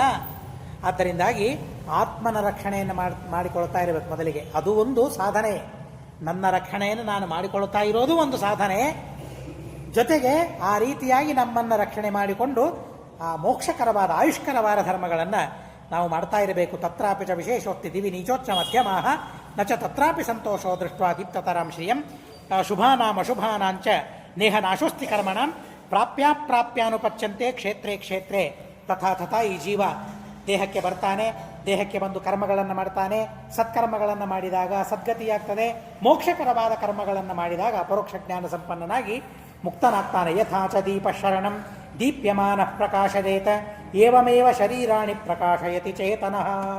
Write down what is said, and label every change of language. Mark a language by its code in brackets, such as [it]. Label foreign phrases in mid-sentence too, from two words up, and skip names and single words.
[kn] ಆದ್ದರಿಂದಾಗಿ ಆತ್ಮನ ರಕ್ಷಣೆಯನ್ನು ಮಾಡಿಕೊಳ್ತಾ ಇರಬೇಕು ಮೊದಲಿಗೆ. ಅದು ಒಂದು ಸಾಧನೆ. ನನ್ನ ರಕ್ಷಣೆಯನ್ನು ನಾನು ಮಾಡಿಕೊಳ್ತಾ ಇರೋದು ಒಂದು ಸಾಧನೆ. ಜೊತೆಗೆ ಆ ರೀತಿಯಾಗಿ ನಮ್ಮನ್ನು ರಕ್ಷಣೆ ಮಾಡಿಕೊಂಡು ಆ ಮೋಕ್ಷಕರವಾದ ಆಯುಷ್ಕರವಾದ ಧರ್ಮಗಳನ್ನು ನಾವು ಮಾಡ್ತಾ ಇರಬೇಕು. [sa] ತತ್ರಾಪಿ ಚ ವಿಶೇಷೋಕ್ತಿ ದಿವಿ ನೀಚೋಚ್ಚ ಮಧ್ಯಮಾಹ ನ ಚ ತತ್ರಾಪಿ ಸಂತೋಷೋ ದೃಷ್ಟ್ವಾ ದೀಪ್ತತರಾಂ ಶ್ರಿಯಂ ಶುಭಾನಾಂ ಅಶುಭಾನಾಂಚ ನೇಹ ನಾಶೋಸ್ತಿ ಕರ್ಮಣಾಂ ಪ್ರಾಪ್ಯಾನುಪಚ್ಚಂತೆ ಕ್ಷೇತ್ರೇ ಕ್ಷೇತ್ರೇ ತಥಾ ತಥಾ. [kn] ಈ ಜೀವ ದೇಹಕ್ಕೆ ಬರ್ತಾನೆ, ದೇಹಕ್ಕೆ ಬಂದು ಕರ್ಮಗಳನ್ನು ಮಾಡ್ತಾನೆ. ಸತ್ಕರ್ಮಗಳನ್ನು ಮಾಡಿದಾಗ ಸದ್ಗತಿಯಾಗ್ತದೆ. ಮೋಕ್ಷಕರವಾದ ಕರ್ಮಗಳನ್ನು ಮಾಡಿದಾಗ ಪರೋಕ್ಷ ಜ್ಞಾನ ಸಂಪನ್ನನಾಗಿ ಮುಕ್ತನಾಗ್ತಾನೆ. [sa] ಯಥಾಚ ದೀಪ ಶರಣಂ ದೀಪ್ಯಮಾನ ಪ್ರಕಾಶದೇತ ಏವಮೇವ ಶರೀರಾಣಿ ಪ್ರಕಾಶಯತಿ ಚೇತನಃ.